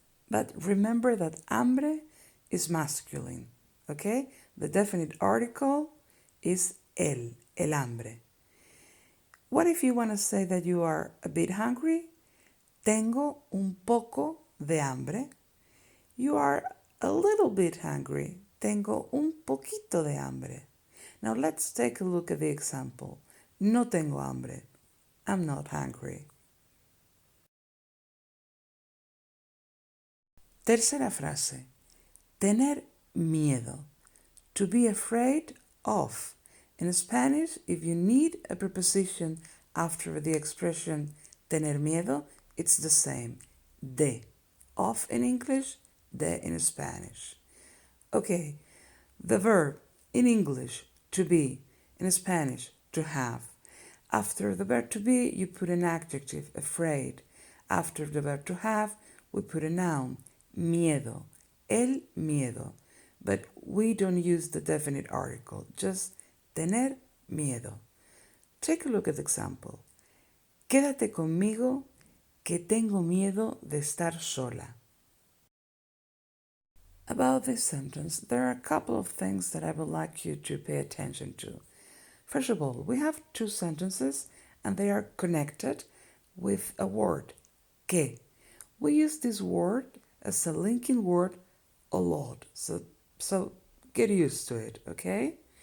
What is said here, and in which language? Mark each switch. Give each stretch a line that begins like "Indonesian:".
English: But remember that hambre is masculine, okay? The definite article is el hambre. What if you want to say that you are a bit hungry?
Spanish: Tengo un poco de hambre.
English: You are a little bit hungry.
Spanish: Tengo un poquito de hambre.
English: Now let's take a look at the example.
Spanish: No tengo hambre.
English: I'm not hungry.
Spanish: Tercera frase. Tener miedo.
English: To be afraid of. In Spanish, if you need a preposition after the expression tener miedo, it's the same. De. Of in English, de in Spanish. Okay, the verb in English, to be, in Spanish, to have. After the verb to be, you put an adjective, afraid. After the verb to have, we put a noun, miedo, el miedo. But we don't use the definite article, just tener miedo. Take a look at the example.
Spanish: Quédate conmigo, que tengo miedo de estar sola.
English: About this sentence, there are a couple of things that I would like you to pay attention to. First of all, we have two sentences and they are connected with a word, que. We use this word as a linking word a lot, so get used to it, okay?